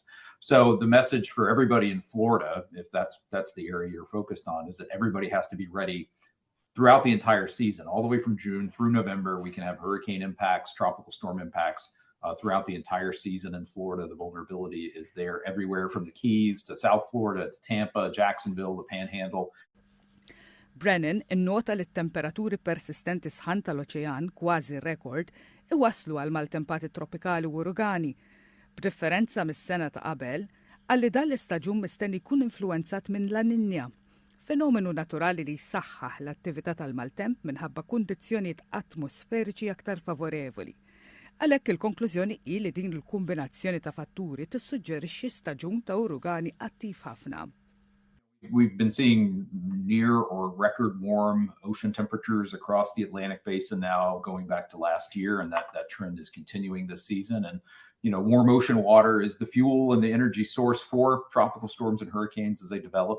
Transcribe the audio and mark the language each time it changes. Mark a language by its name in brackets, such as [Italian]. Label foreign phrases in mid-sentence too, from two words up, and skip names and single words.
[English] So the message for everybody in Florida, if that's the area you're focused on, is that everybody has to be ready throughout the entire season, all the way from June through November. We can have hurricane impacts, tropical storm impacts throughout the entire season in Florida. The vulnerability is there everywhere from the Keys to South Florida to Tampa, Jacksonville, the Panhandle. [Maltese] Brennan innota li t-temperaturi persistenti sħan tal-oċean kważi rekord iwaslu għal maltempati tropikali u uragani, b'differenza mis-sena ta' qabel għalli dan l-istaġun mistenni jkun influenzat minn La Niña, fenomenu naturali li jsaħħaħ l-attività tal-maltemp minħabba kundizzjonijiet atmosferiċi aktar favorevoli. Għalhekk il-konklużjoni hi li din il-kombinazzjoni ta' fatturi tissuġġerixxi staġun ta' uragani attiv ħafna. [English] We've been seeing near or record warm ocean temperatures across the Atlantic basin now going back to last year, and that trend is continuing this season. And, warm ocean water is the fuel and the energy source for tropical storms and hurricanes as they develop.